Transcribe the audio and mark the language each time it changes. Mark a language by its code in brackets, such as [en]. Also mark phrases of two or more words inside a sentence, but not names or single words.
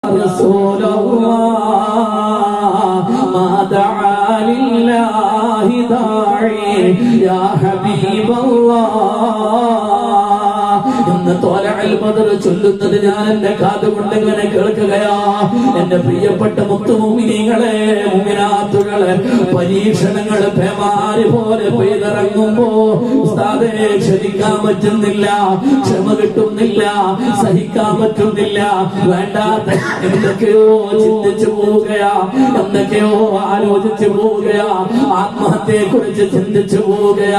[ar] رسول الله ما دعا لله داعي يا حبيب الله [ml] എന്ന് ത്വലഅൽ ബദർ ചൊല്ലുന്നത് ഞാൻ എന്റെ കാതുകൊണ്ട് ഇങ്ങനെ കേൾക്കുകയാ. എന്റെ പ്രിയപ്പെട്ട മുത്തുമുഅ്മിനീങ്ങളെ, മുഅ്മിനാത്തുകളെ, പരീക്ഷണങ്ങൾ പേമാരി പോലെ പെയ്തിറങ്ങുമ്പോ ഉസ്താദേ ക്ഷമിക്കാൻ പറ്റുന്നില്ല, ക്ഷമ കിട്ടുന്നില്ല, സഹിക്കാൻ പറ്റുന്നില്ല, വേണ്ടാത്ത എന്തൊക്കെയോ ചിന്തിച്ചു പോവുകയാ, എന്തൊക്കെയോ ആലോചിച്ചു പോവുകയാ, ആത്മഹത്യയെ കുറിച്ച് ചിന്തിച്ചു പോവുകയാ.